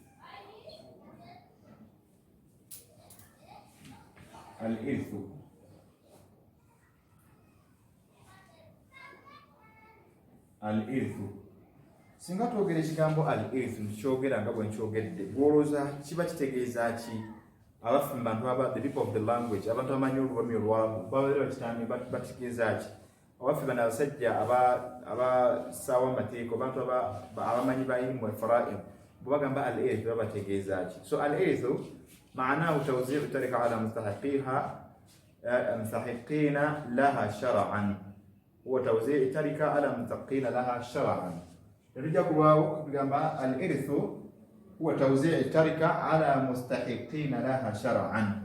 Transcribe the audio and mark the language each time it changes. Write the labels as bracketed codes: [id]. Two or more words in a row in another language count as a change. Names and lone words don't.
[ar] Al-irthu. Al-irthu. [lg] Singa twogera ekigambo al-irthu ntukyogera nga bwe nkyogedde, gwolooza kiba kitegeeza ki? Abaffe mu bantu [en] the people of the language, [lg] abantu abamanyi olulimi olwamu babeera bakitambi bategeeza ki? Abaffe bano abasajja abasaawa amateeka, abantu abamanyi ba [ar] علم الفرائض, [lg] bwe bagamba al-irthu baba bategeeza ki? [ar] So al-irthu معناه توزيع التركة على مستحقين لها شرعا. هو توزيع التركة على مستحقين لها شرعا. نرجع كواو بجمع الإرث هو توزيع التركة على مستحقين لها شرعا.